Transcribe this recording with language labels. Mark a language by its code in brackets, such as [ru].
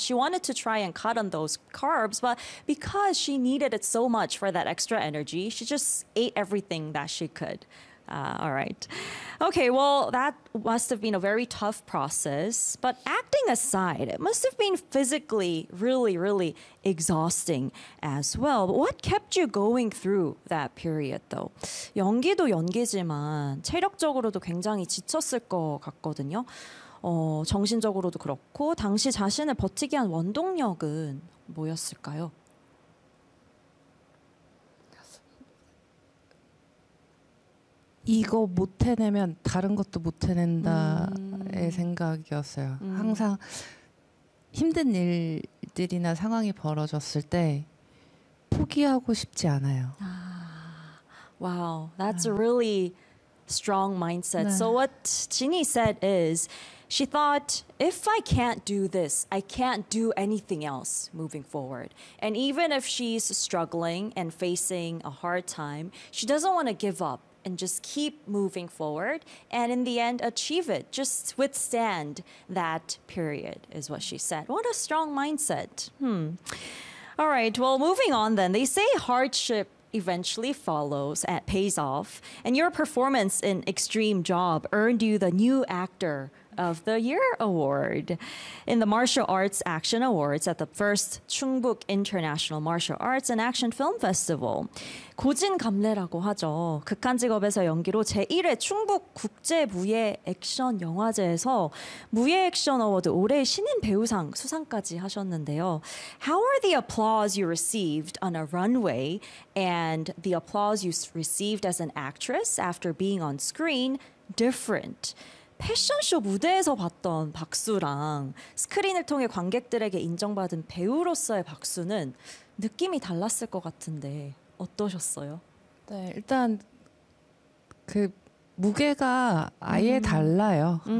[en] She wanted to try and cut on those carbs, but because she needed it so much for that extra energy, she just ate everything that she could. All right. Okay, well, that must have been a very tough process. But acting aside, it must have been physically really, really exhausting as well. But what kept you going through that period, though? [ko] 연기도 연기지만 체력적으로도 굉장히 지쳤을 것 같거든요. 정신적으로도 그렇고, 당시 자신을 버티게 한 원동력은 뭐였을까요? 이거 못 해내면 다른 것도 못 해낸다의 생각이었어요. 항상 힘든 일들이나 상황이 벌어졌을 때 포기하고 싶지 않아요. [en] Wow, that's a really strong mindset. 네. So what Jinny said is, she thought, if I can't do this, I can't do anything else moving forward. And even if she's struggling and facing a hard time, she doesn't want to give up and just keep moving forward and in the end achieve it. Just withstand that period is what she said. What a strong mindset. All right, well, moving on then. They say hardship eventually follows and pays off. And your performance in Extreme Job earned you the New Actor of the Year Award in the Martial Arts Action Awards at the first Chungbuk International Martial Arts and Action Film Festival. [ko] 고진감래라고 하죠. 극한 직업에서 연기로 제1회 충북 국제무예 액션 영화제에서 무예 액션 어워드 올해 신인 배우상 수상까지 하셨는데요. [en] How are the applause you received on a runway and the applause you received as an actress after being on screen different? [ko] 패션쇼 무대에서 봤던 박수랑 스크린을 통해 관객들에게 인정받은 배우로서의 박수는 느낌이 달랐을 것 같은데 어떠셨어요? 네, 일단 그 무게가 아예 달라요.